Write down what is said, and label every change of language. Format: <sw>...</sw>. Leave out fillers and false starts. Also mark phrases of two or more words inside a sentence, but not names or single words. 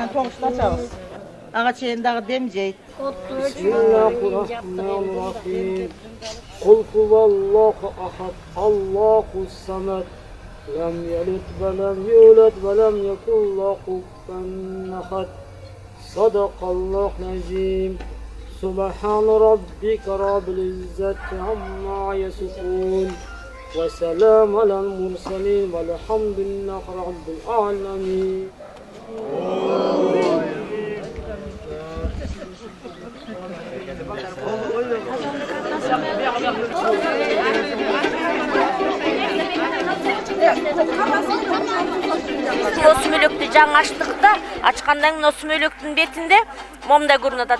<ky>ушул ачабыз. Ага чейин дагы дем жейт.</ky> <ar>بسم الله الرحمن الرحيم. قل هو الله أحد، الله الصمد. لم يلد ولم يولد ولم يكن له كفوا أحد. صدق الله العظيم. سبحان ربك رب العزة عما يصفون. وسلام على المرسلين والحمد لله رب العالمين.</ar> <ky>Сүмөлөктү жаңы ачтык да, ачкандан кийин сүмөлөктүн бетинде момундай көрүнүп атат.</ky>